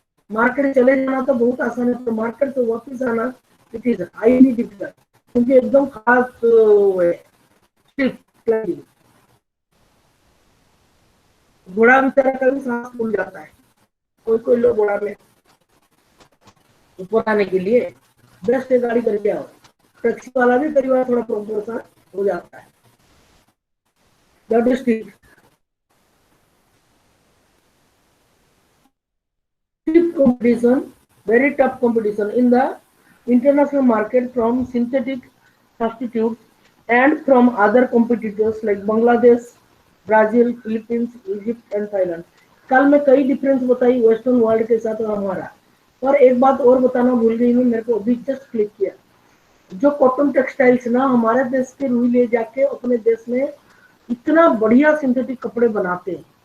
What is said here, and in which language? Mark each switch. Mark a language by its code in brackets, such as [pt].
[hi] Market चले जाना तो बहुत आसान है, तो मार्केट से वापस आना [en] it is highly difficult, [hi] क्योंकि एकदम खास स्टिफ क्लाइंबिंग। घोड़ा बेचारा कभी सांस फूल जाता है, कोई कोई लोग घोड़ा में ऊपर आने के लिए बेस्ट है गाड़ी करके आओ। टैक्सी वाला भी कई बार थोड़ा प्रॉब्लम सा हो जाता है। [en] That is stiff competition, very tough competition in the international market from synthetic substitutes and from other competitors like Bangladesh, Brazil, Philippines, Egypt and Thailand. [hi] कल मैं कई डिफरेंस बताई वेस्टर्न वर्ल्ड के साथ और हमारा। और एक बात और बताना भूल गई हूँ, मेरे को अभी जस्ट क्लिक किया। जो कॉटन टेक्सटाइल्स ना हमारे देश के रुई ले जाके अपने देश में इतना बढ़िया सिंथेटिक कपड़े बनाते हैं।